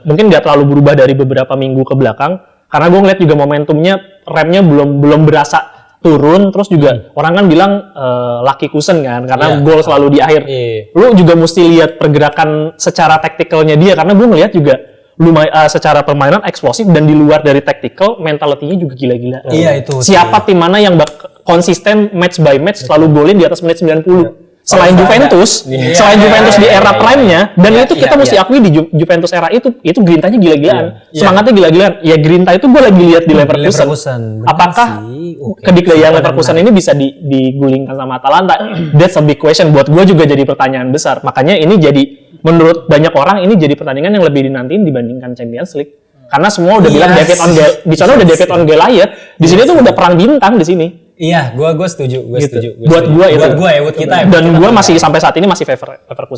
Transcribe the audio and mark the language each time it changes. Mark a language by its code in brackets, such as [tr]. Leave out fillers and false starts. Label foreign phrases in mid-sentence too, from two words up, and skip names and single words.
[id] Mungkin nggak terlalu berubah dari beberapa minggu ke belakang, karena gue ngeliat juga momentumnya, remnya belum berasa turun. Terus juga orang kan bilang lucky Kusen kan, karena gol selalu di akhir. Lu juga mesti lihat pergerakan secara taktikalnya dia, karena gue ngeliat juga secara permainan eksplosif, dan di luar dari tactical, mentality-nya juga gila-gila. Iya, itu. Siapa tim mana yang konsisten [en] match by match [id] selalu golin di atas menit 90. selain Juventus, selain Juventus di era prime-nya, dan itu kita mesti akui di Juventus era itu Grintanya gila-gilaan, semangatnya gila-gilaan. Ya Grinta itu gue lagi lihat di Leverkusen. Apakah kedikdayaan Leverkusen ini bisa digulingkan sama Atalanta? [en] That's a big question. [id] Buat gue juga jadi pertanyaan besar. Makanya ini jadi menurut banyak orang ini jadi pertandingan yang lebih dinantiin dibandingkan Champions League. Karena semua udah bilang David on di sana udah David on Goliath. Di sini tuh udah perang bintang di sini. Iya, gue setuju. Buat gue itu. Buat kita. Dan gue masih sampai saat ini masih favor Leverkusen.